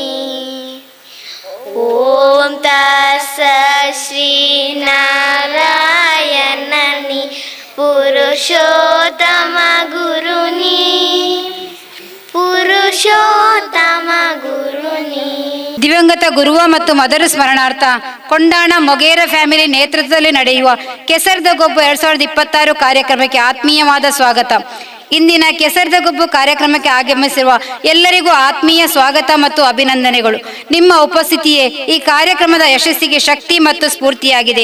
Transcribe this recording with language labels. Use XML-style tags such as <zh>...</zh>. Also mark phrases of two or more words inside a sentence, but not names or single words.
<kn>ಓಂ ಶ್ರೀ ನಾರಾಯಣನಿ ಪುರುಷೋತ್ತಮ ಗುರುನಿ ಪುರುಷೋತ್ತಮ ಗುರುನಿ. ದಿವಂಗತ ಗುರುವ ಮತ್ತು ಮದರ ಸ್ಮರಣಾರ್ಥ ಕೊಂಡಾಣ ಮೊಗೇರ ಫ್ಯಾಮಿಲಿ ನೇತೃತ್ವದಲ್ಲಿ ನಡೆಯುವ ಕೆಸರ್ದ ಗೊಬ್ಬು 2026 ಕಾರ್ಯಕ್ರಮಕ್ಕೆ ಆತ್ಮೀಯವಾದ ಸ್ವಾಗತ. ಇಂದಿನ ಕೆಸರ್ದ ಗೊಬ್ಬು ಕಾರ್ಯಕ್ರಮಕ್ಕೆ ಆಗಮಿಸಿರುವ ಎಲ್ಲರಿಗೂ ಆತ್ಮೀಯ ಸ್ವಾಗತ ಮತ್ತು ಅಭಿನಂದನೆಗಳು. ನಿಮ್ಮ ಉಪಸ್ಥಿತಿಯೇ ಈ ಕಾರ್ಯಕ್ರಮದ ಯಶಸ್ಸಿಗೆ ಶಕ್ತಿ ಮತ್ತು ಸ್ಫೂರ್ತಿಯಾಗಿದೆ.</kn>